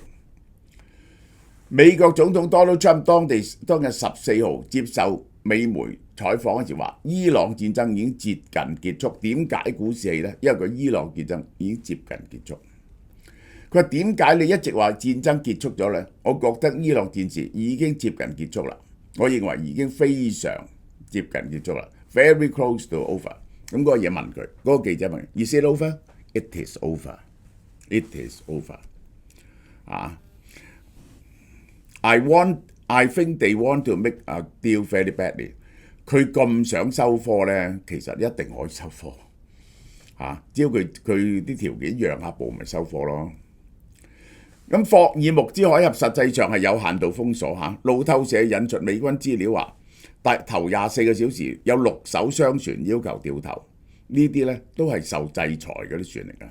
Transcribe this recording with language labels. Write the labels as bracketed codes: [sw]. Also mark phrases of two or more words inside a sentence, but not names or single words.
[yue] 美國總統 Donald Trump 當日14號接受美媒採訪嗰時話，伊朗戰爭已經接近結束。點解股市起呢？因為個伊朗戰爭已經接近結束。佢話點解你一直話戰爭結束咗呢？我覺得伊朗戰事已經接近結束啦。我認為已經非常接近結束啦 ， [en] very close to over。 [yue] 咁嗰個嘢問佢，嗰個記者問 ： [en] Is it over? It is over. It is over。I think they want to make a deal very badly。 [yue] 佢咁想收貨呢，其實一定可以收貨。只要佢啲條件讓下步，咪收貨咯。咁霍爾木茲海峽實際上係有限度封鎖。路透社引述美軍資料話，但頭24個小時有6艘商船要求掉頭，呢啲呢都係受制裁嗰啲船嚟㗎。